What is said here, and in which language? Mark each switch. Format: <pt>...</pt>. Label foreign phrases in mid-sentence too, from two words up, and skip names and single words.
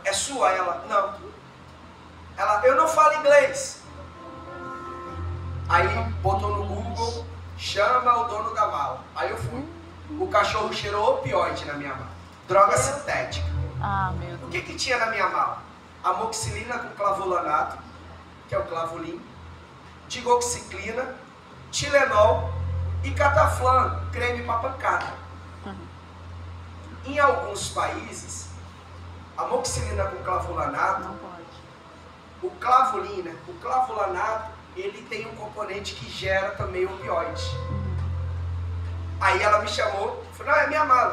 <pt>É sua? Ela, não. Ela, eu não falo inglês. Aí botou no Google, chama o dono da mala. Aí eu fui. O cachorro cheirou opioide na minha mala. Droga sintética. Ah, meu Deus. O que tinha na minha mala? Amoxicilina com clavulanato, que é o clavulin, tiroxiclina, Tilenol e cataflã, creme para pancada. Em alguns países, amoxicilina com clavulanato, Não pode. o clavulina, o clavulanato ele tem um componente que gera também opioide. Aí ela me chamou, falou, não, é minha mala.</pt>